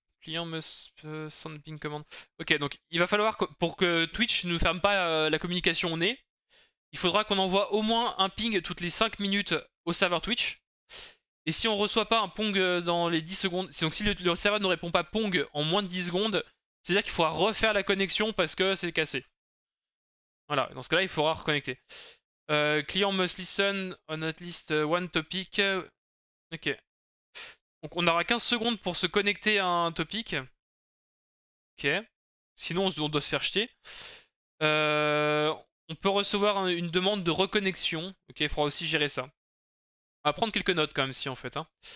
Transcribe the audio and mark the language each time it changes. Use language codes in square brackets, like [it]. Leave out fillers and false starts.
[en] Client must send ping command. [fr] Ok, donc il va falloir que, pour que Twitch ne ferme pas la communication au nez, il faudra qu'on envoie au moins un ping toutes les 5 minutes au serveur Twitch. Et si on reçoit pas un pong dans les 10 secondes, donc si le serveur ne répond pas pong en moins de 10 secondes, c'est-à-dire qu'il faudra refaire la connexion parce que c'est cassé. Voilà, dans ce cas-là, il faudra reconnecter. [en] Client must listen on at least one topic. [fr] Ok. Donc on aura 15 secondes pour se connecter à un topic. Ok. Sinon, on doit se faire jeter. Euh, on peut recevoir une demande de reconnexion. Ok, il faudra aussi gérer ça. On va prendre quelques notes quand même si en fait, hein.